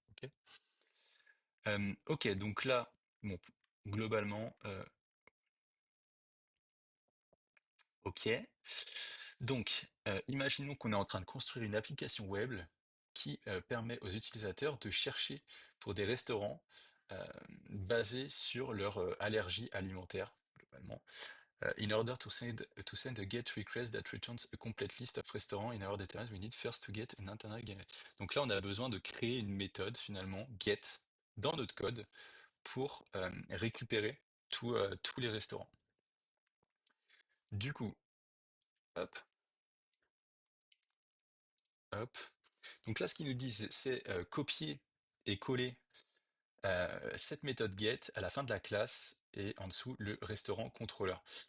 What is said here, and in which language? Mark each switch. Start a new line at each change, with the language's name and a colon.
French: Ok, ok, donc là, bon, globalement, ok. Donc, imaginons qu'on est en train de construire une application web qui permet aux utilisateurs de chercher pour des restaurants euh, basés sur leur allergie alimentaire, globalement.
English: In order to send a GET request that returns a complete list of restaurants in our database, we need first to get an internet gateway.
French: Donc là, on a besoin de créer une méthode, finalement, GET, dans notre code pour récupérer tous les restaurants. Du coup, hop, hop. Donc là, ce qu'ils nous disent, c'est copier et coller cette méthode get à la fin de la classe et en dessous le restaurant contrôleur.